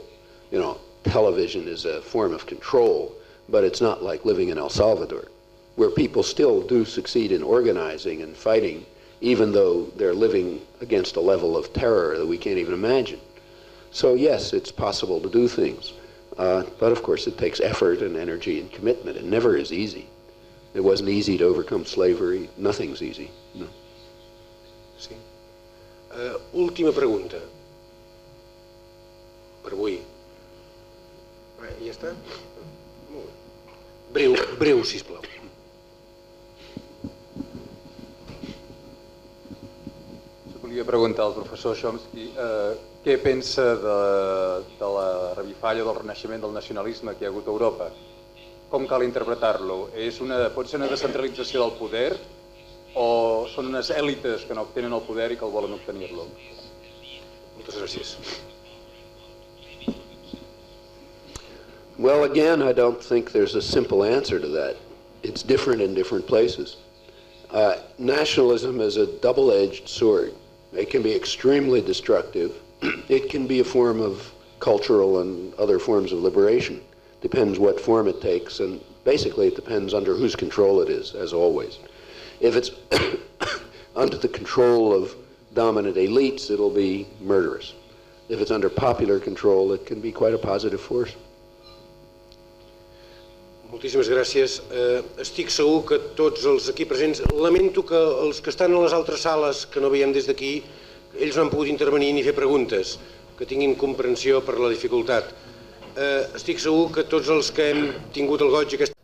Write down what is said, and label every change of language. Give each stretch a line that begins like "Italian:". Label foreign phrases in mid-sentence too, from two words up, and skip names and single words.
English: You know, television is a form of control, but it's not like living in El Salvador, where people still do succeed in organizing and fighting, even though they're living against a level of terror that we can't even imagine. So yes, it's possible to do things, but of course it takes effort and energy and commitment. It never is easy. It wasn't easy to overcome slavery. Nothing's easy. No.
Catalan: Sí. Última pregunta per avui. Ja està? Molt bé. Breu, sisplau. Volia preguntar al professor Chomsky què pensa de la revifalla del renaixement del nacionalisme que hi ha hagut a Europa. Com cal interpretar-lo? Pot ser una descentralització del poder o són unes èlites que no obtenen el poder i que el volen obtenir-lo? Moltes gràcies.
English: Well, again, I don't think there's a simple answer to that. It's different in different places. Nationalism is a double-edged sword. It can be extremely destructive. It can be a form of cultural and other forms of liberation. Depends what form it takes, and basically it depends under whose control it is, as always. If it's under the control of dominant elites, it'll be murderous. If it's under popular control, it can be quite a positive force.
Catalan: Moltíssimes gràcies. Estic segur que tots els aquí presents, lamento que els que estan a les altres sales, que no veiem des d'aquí, ells no han pogut intervenir ni fer preguntes, que tinguin comprensió per la dificultat. Estic segur que tots els que hem tingut el goig aquest...